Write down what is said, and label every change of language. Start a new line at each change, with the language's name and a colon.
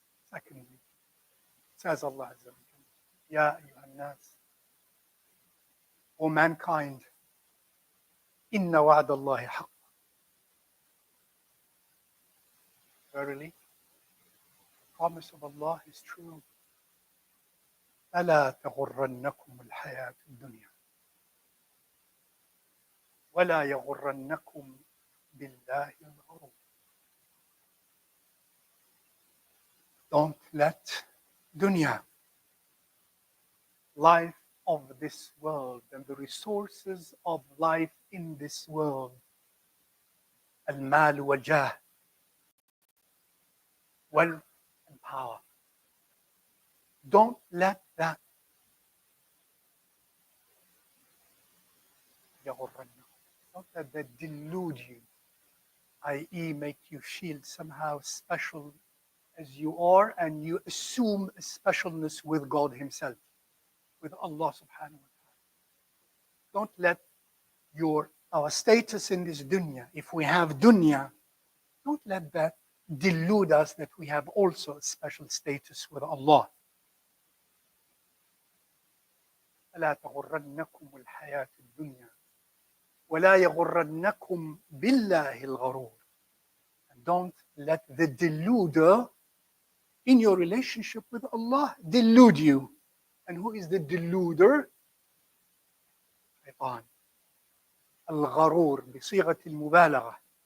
English: Secondly, says
Arabic: Allah Azza wa Jalla, Ya ayyuhan nas,
English: O mankind,
Arabic: inna wa'da Allahi haqq.
English: Verily, the promise of Allah is true.
Arabic: فلا تغرنكم الحياة الدنيا ولا يغرنكم بالله الغرور.
English: Don't let dunya, life of this world and the resources of life in this world,
Arabic: al-mal wal-jah,
English: wealth and power, don't let that don't let that delude you, i.e. make you feel somehow special as you are and you assume a specialness with God Himself, with Allah subhanahu wa ta'ala. Don't let your our status in this dunya. If we have dunya, don't let that delude us that we have also a special status with Allah.
Arabic: فلا تغرنكم الحياة الدنيا ولا يغرنكم بالله الغرور.
English: And don't let the deluder in your relationship with Allah delude you. And who is the deluder? شيطان.
Arabic: الغرور بصيغة المبالغة.